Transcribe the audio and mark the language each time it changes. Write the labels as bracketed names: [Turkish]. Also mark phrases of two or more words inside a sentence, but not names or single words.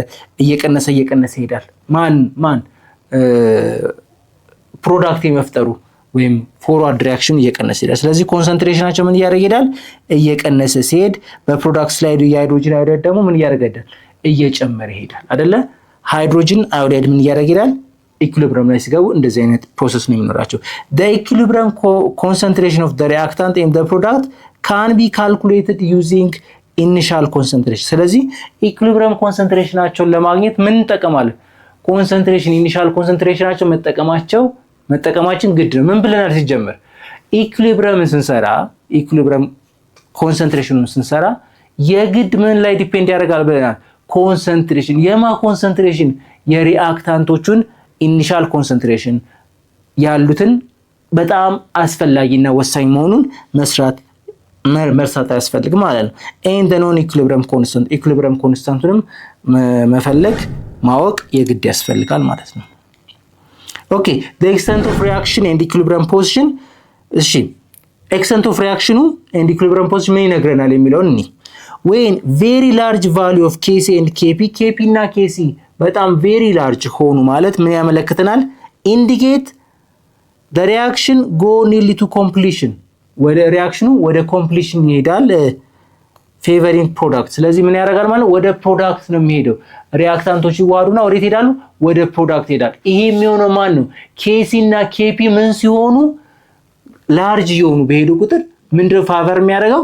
[Amharic] እየቀነሰ ይሄዳል። ማን ፕሮዳክት የመፍጠሩ ወይም [English] forward reaction [Amharic] እየቀነሰ ይሄዳል። ስለዚህ ኮንሰንትሬሽናቸው ምን እያደረገ ይሄዳል? እየቀነሰ ሲሄድ በፕሮዳክት ስላይዱ የሃይድሮጅን አዮዳይድ ደግሞ ምን እያደረገ ይሄዳል? እየጨመረ ይሄዳል አይደለ? ሃይድሮጅን አዮዳይድ ምን እያደረገ ይሄዳል? ኢኩሊብሪየም ላይ ሲገቡ እንደዚህ አይነት ፕሮሰስ ነው የሚኖራቸው። [English] the equilibrium concentration of the reactant in the product can be calculated using initial concentration። [Amharic] ስለዚህ ኢኩሊብሪየም ኮንሰንትሬሽናቸውን ለማግኘት ምን እንጠቀማለን? ኮንሰንትሬሽን ኢኒሻል ኮንሰንትሬሽናቸው መጠቀማችን ግድ ነው። ምን ብለናል ሲጀመር? ኢኩሊብሪየምን ስንሰራ [English] equilibrium concentration [Amharic] ስንሰራ የግድ ምን ላይ ዲፔንድ ያደርጋል ብለናል? ኮንሰንትሬሽን። የማ ኮንሰንትሬሽን? የሪአክታንቶቹን [English] initial concentration [Amharic] ያሉትን በጣም አስፈላጊና ወሳኝ መሆኑን መርሳት አያስፈልግም ማለት ነው። ኤንድ ኖን ኢኩሊብሪየም ኮንስታንቱንም መፈለግ ማወቅ የግድ ያስፈልጋል ማለት ነው። ኦኬ [English] the extent of reaction and equilibrium position። [Amharic] እሺ [English] extent of reaction and equilibrium position [Amharic] ምን ይነግረናል የሚለውን እኔ [English] when very large value of Kc and Kp [Amharic] እና Kc በጣም [English] very large [Amharic] ሆኑ ማለት ምን ያመለክተናል? [English] indicate the reaction go nearly to completion። [Amharic] ወደ ሪአክሽኑ ወደ completion ይሄዳል [English] favoring product። [Amharic] ስለዚህ ምን ያደርጋል ማለት ወደ ፕሮዳክት ነው የሚሄደው። ሪአክታንቶች ይዋሃዱና ወዴት ይሄዳሉ? ወደ ፕሮዳክት ይሄዳል። ይሄ የሚሆነው ማን ነው? ኬሲ እና ኬፒ ምን ሲሆኑ ላርጅ የሆኑ በሄዱ ቁጥር ምንድነው ፋቨር የሚያደርገው?